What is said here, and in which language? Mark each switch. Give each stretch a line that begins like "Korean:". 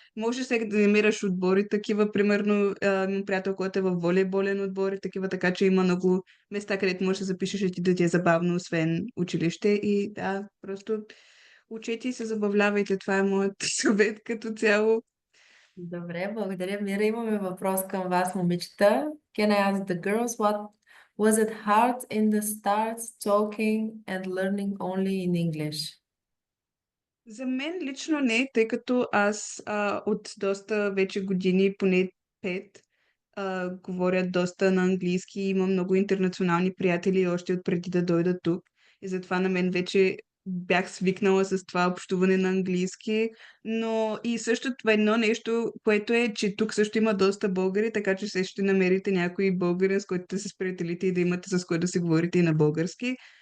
Bulgarian: Може сега да намираш отбори такива, примерно имам приятел, който е в волейболен отбор и такива, така че има много места, където можеш да запишеш и да ти е забавно, освен училище и да, просто учете и се забавлявайте. Това е моят съвет като цяло. Добре, благодаря, Мира. Имаме въпрос към вас, момичета.
English: Can I ask the girls Was it hard in the start talking and learning only in English?
Bulgarian: За мен лично не, тъй като аз от доста вече години, поне 5, говоря доста на английски, имам много интернационални приятели още от преди да дойда тук. И затова на мен вече бях свикнала с това общуване на английски, но и също това едно нещо, което е, че тук също има доста българи, така че се ще намерите някой българин, с който да се сприятелите и да имате с който да си говорите и на български.